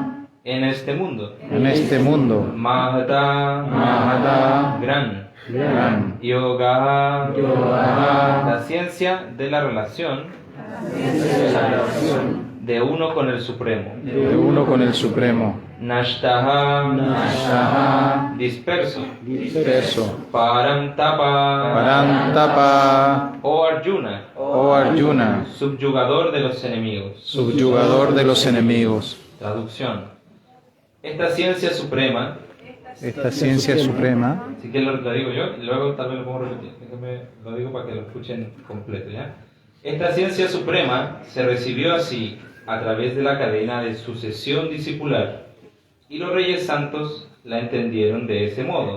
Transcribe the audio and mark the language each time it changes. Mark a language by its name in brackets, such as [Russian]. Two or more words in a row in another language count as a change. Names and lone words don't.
[Spanish] En este mundo. En este mundo. [Sanskrit] Mahata. Mahata. [Spanish] Gran. Gran. [Sanskrit] Yoga. Yoga. [Spanish] La ciencia de la relación de uno con el Supremo. De uno con el Supremo. [Sanskrit] Nashtaha. Nashaha. [Spanish] Disperso. Disperso. [Sanskrit] Parantapa. Parantapa. [Spanish] Oh Arjuna. Oh Arjuna. Subyugador de los enemigos. Subyugador de los enemigos. Traducción. Esta ciencia suprema, Esta ciencia suprema. si que lo digo yo, y luego tal vez lo pongo a repetir, déjame, lo digo para que lo escuchen completo, ¿ya? Esta ciencia suprema se recibió así a través de la cadena de sucesión discipular, y los reyes santos la entendieron de ese modo.